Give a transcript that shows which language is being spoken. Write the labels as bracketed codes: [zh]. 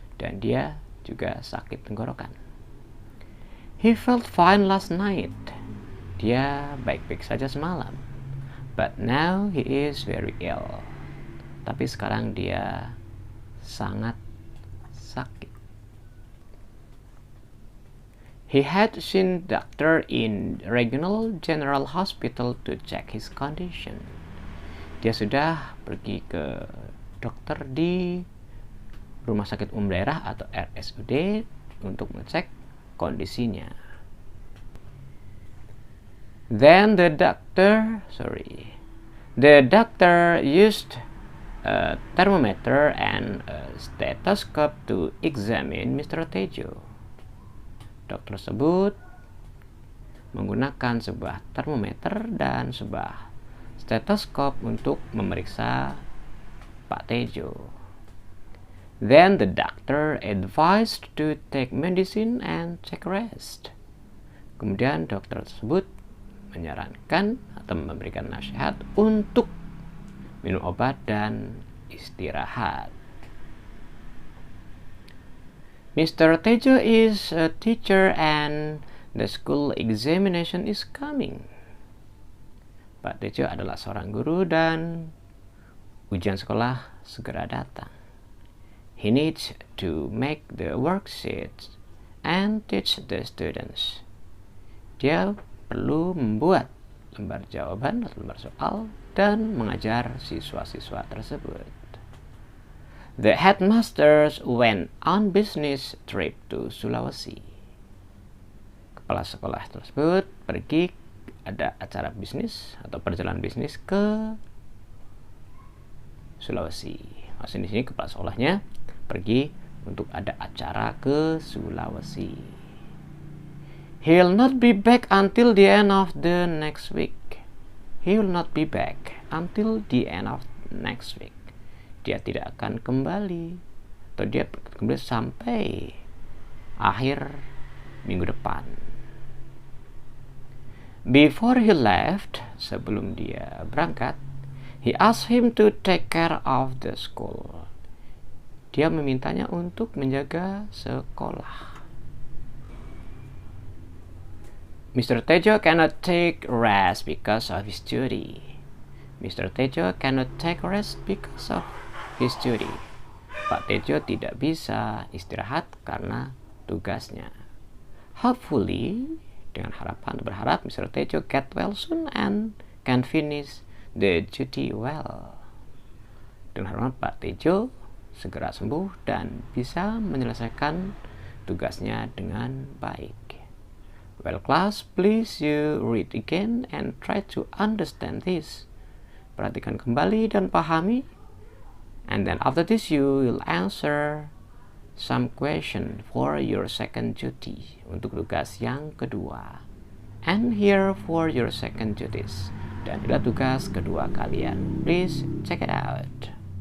[id] Dan dia juga sakit tenggorokan. [en] He felt fine last night. [id] Dia baik-baik saja semalam. [en] But now he is very ill. [id] Tapi sekarang dia sangat sakit. [en] He had seen doctor in regional general hospital to check his condition. [id] Dia sudah pergi ke dokter di rumah sakit umum daerah atau RSUD untuk mengecek kondisinya. [en] Then the doctor used a thermometer and a stethoscope to examine Mr. Tejo. [id] Dokter tersebut menggunakan sebuah termometer dan sebuah stetoskop untuk memeriksa Pak Tejo. [en] Then the doctor advised to take medicine and take rest. [id] Kemudian dokter tersebut menyarankan atau memberikan nasihat untuk minum obat dan istirahat. [en] Mr. Tejo is a teacher and the school examination is coming. [id] Pak Tejo adalah seorang guru dan ujian sekolah segera datang. [en] He needs to make the worksheets and teach the students. [id] Dia perlu membuat lembar jawaban atau lembar soal dan mengajar siswa-siswa tersebut. [en] The headmasters went on business trip to Sulawesi. [id] Kepala sekolah tersebut pergi ada acara bisnis atau perjalanan bisnis ke Sulawesi. Maksudnya di sini kepala sekolahnya pergi untuk ada acara ke Sulawesi. [en] He'll not be back until the end of the next week. He will not be back until the end of next week. [id] Dia tidak akan kembali atau dia kembali sampai akhir minggu depan. [en] Before he left, [id] sebelum dia berangkat, [en] he asked him to take care of the school. [id] Dia memintanya untuk menjaga sekolah. [en] Mr. Tejo cannot take rest because of his duty. Mr. Tejo cannot take rest because of his duty. Pak Tejo tidak bisa istirahat karena tugasnya. Hopefully, [id] dengan harapan berharap Mr. [en] Tejo get well soon and can finish the duty well. [id] Dengan harapan Pak Tejo segera sembuh dan bisa menyelesaikan tugasnya dengan baik. [en] Well class, please you read again and try to understand this. [id] Perhatikan kembali dan pahami. [en] And then after this you will answer some question for your second duty. [id] Untuk tugas yang kedua. [en] And here for your second duties. [id] Dan inilah tugas kedua kalian. [en] Please check it out.